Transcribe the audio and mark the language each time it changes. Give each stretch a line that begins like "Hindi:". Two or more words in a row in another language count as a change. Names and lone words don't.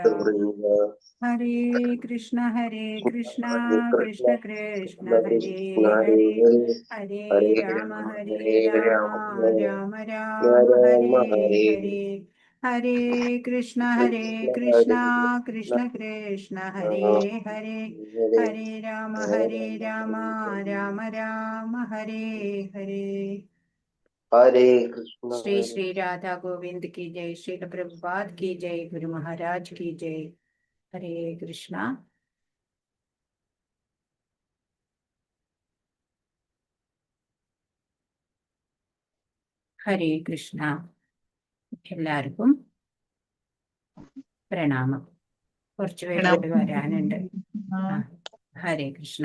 Sanskrit: ഹരേ കൃഷ്ണ കൃഷ്ണ കൃഷ്ണ ഹരേ ഹരേ, ഹരേ രാമ രാമ രാമ ഹരേ ഹരേ. ഹരേ കൃഷ്ണ കൃഷ്ണ കൃഷ്ണ ഹരേ ഹരേ, ഹരേ രാമ രാമ രാമ ഹരേ ഹരേ.
Hindi: हरे कृष्ण. श्री श्री राधा गोविंद की जय. श्री प्रभुपाद की जय. गुरु महाराज की जय. हरे कृष्ण.
Malayalam: ഹരേ കൃഷ്ണ. എല്ലാവർക്കും പ്രണാമം. കുറച്ചു പേര് വരാനുണ്ട്. ഹരേ കൃഷ്ണ.